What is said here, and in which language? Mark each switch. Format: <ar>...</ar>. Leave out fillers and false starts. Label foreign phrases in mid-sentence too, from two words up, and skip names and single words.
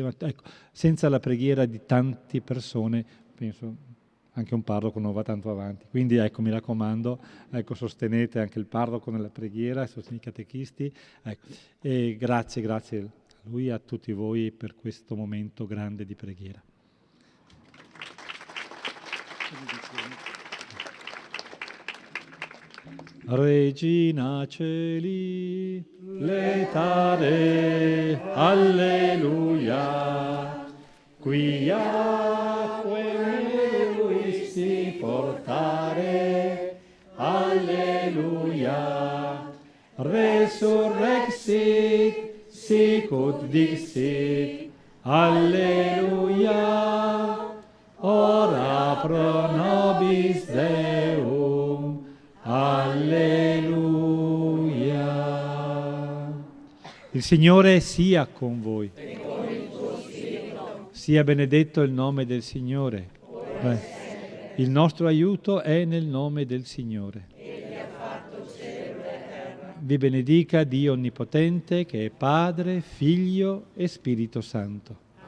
<it>Ma, ecco, senza la preghiera di tante persone, penso anche un parroco non va tanto avanti. Quindi ecco, mi raccomando, ecco, sostenete anche il parroco nella preghiera, sostenete i catechisti. Ecco. E grazie a lui e a tutti voi per questo momento grande di preghiera.</it> <la>Regina Celi, letare, alleluia, quiaque luisti portare, alleluia, resurrexit, sicut dixit, alleluia, ora pro nobis Deum, alleluia.</la> <it>Il Signore sia con voi. E con il tuo spirito. Sia benedetto il nome del Signore. Il nostro aiuto è nel nome del Signore. Egli ha fatto cielo e terra. Vi benedica Dio Onnipotente, che è Padre, Figlio e Spirito Santo.</it>